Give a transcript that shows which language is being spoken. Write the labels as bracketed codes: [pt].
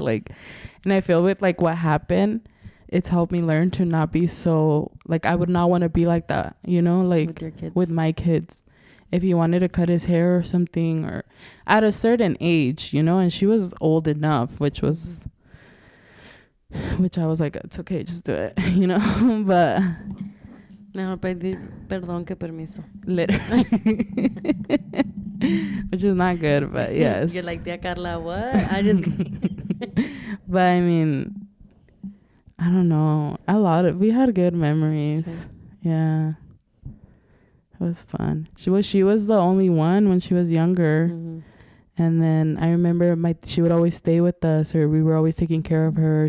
[en] Like, and I feel with, like, what happened, it's helped me learn to not be so, like, I would not want to be like that, you know, like, with your kids. With my kids. If he wanted to cut his hair or something, or at a certain age, you know, and she was old enough, which I was like, it's okay, just do it, you know, but... [es] Mejor pedir perdón que permiso. [en] Literally. Which is not good, but yes. You're like, Tia Carla, what? I just... But I mean, I don't know. We had good memories. Same. Yeah. It was fun. She was the only one when she was younger. And then I remember she would always stay with us, or we were always taking care of her.